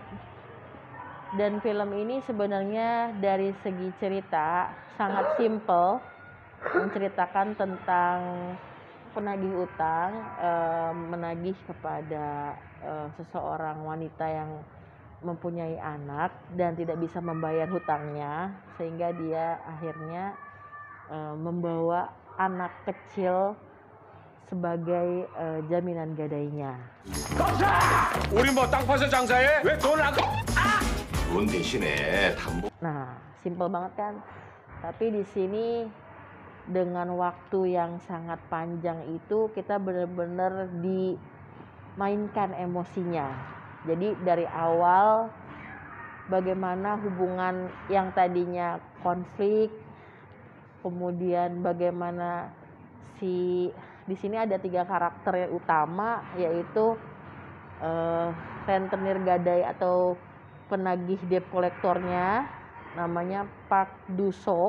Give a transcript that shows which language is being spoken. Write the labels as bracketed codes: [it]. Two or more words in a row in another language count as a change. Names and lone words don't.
[id] Dan film ini sebenarnya dari segi cerita sangat simple, menceritakan tentang penagih utang, menagih kepada seseorang wanita yang mempunyai anak dan tidak bisa membayar hutangnya, sehingga dia akhirnya membawa anak kecil sebagai jaminan gadainya. [ko] 우리 뭐 땅 파서 장사해? 왜 돈 안? 돈 대신에 담보. [id] Nah, simple banget kan? Tapi di sini dengan waktu yang sangat panjang itu kita benar-benar dimainkan emosinya. Jadi dari awal bagaimana hubungan yang tadinya konflik, kemudian bagaimana di sini ada 3 karakter utama, yaitu rentenir gadai atau penagih debt kolektornya namanya Park Do Sok.